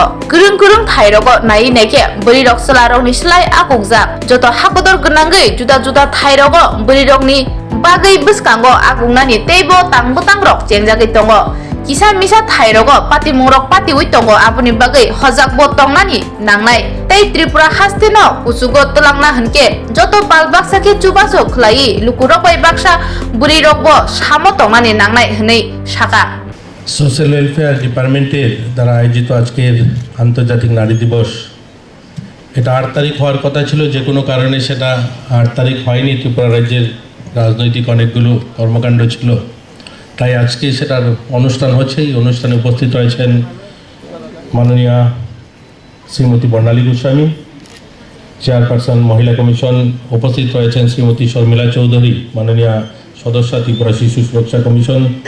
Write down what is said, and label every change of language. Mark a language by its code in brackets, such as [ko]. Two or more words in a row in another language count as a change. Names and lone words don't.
[trp] kurung thairogo nai naike burirok salarokni slai akukjak joto hakutor gnangai juda thairogo burirokni bagai buskango agungnani teibo tangrok chengjagi tongo kisa misa thairogo pati mungrok pati ui tongo aboni bagai hojak bo tongnani nangnai tei Tripura hastino usugo tulangna hunke joto bal baksa ke chubaso khlai lukurok bai baksa burirok bo samo tongnani nangnai hunei saka [bn] সোশ্যাল ওয়েলফেয়ার ডিপার্টমেন্টের দ্বারা আয়োজিত আজকের আন্তর্জাতিক নারী দিবস এটা 8 তারিখ হওয়ার কথা ছিল যে কোনো কারণে সেটা 8 তারিখ হয়নি ত্রিপুরা রাজ্যের রাজনৈতিক অনেকগুলো কর্মকাণ্ড ছিল তাই আজকে সেটার অনুষ্ঠান হচ্ছে এই অনুষ্ঠানে উপস্থিত রয়েছেন মাননীয়া শ্রীমতী বর্ণালী গোস্বামী চেয়ারপারসন মহিলা কমিশন উপস্থিত রয়েছেন শ্রীমতী শর্মিলা চৌধুরী মাননীয়া সদস্য ত্রিপুরা শিশু সুরক্ষা কমিশন